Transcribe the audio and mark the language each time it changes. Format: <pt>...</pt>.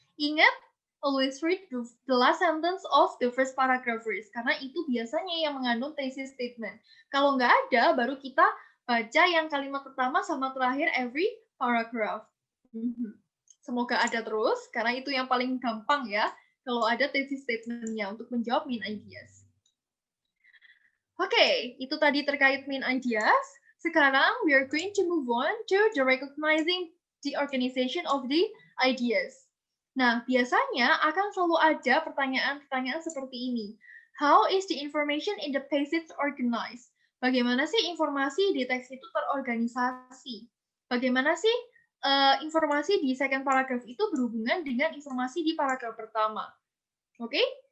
<en>Ingat, always read the last sentence of the first paragraph first, karena itu biasanya yang mengandung thesis statement.</en> <id>Kalau nggak ada, baru kita baca yang kalimat pertama sama terakhir every paragraph. Semoga ada terus, karena itu yang paling gampang ya, kalau ada thesis statement-nya untuk menjawab main ideas. Oke, itu tadi terkait main ideas.</id> <en>Sekarang, we are going to move on to the recognizing the organization of the ideas.</en> <id>Nah, biasanya akan selalu ada pertanyaan-pertanyaan seperti ini.</id> <en>How is the information in the passage organized? Bagaimana sih informasi di teks itu terorganisasi?</en> <id>bagaimana sih informasi di second paragraph itu berhubungan dengan informasi di paragraf pertama. Oke?</id>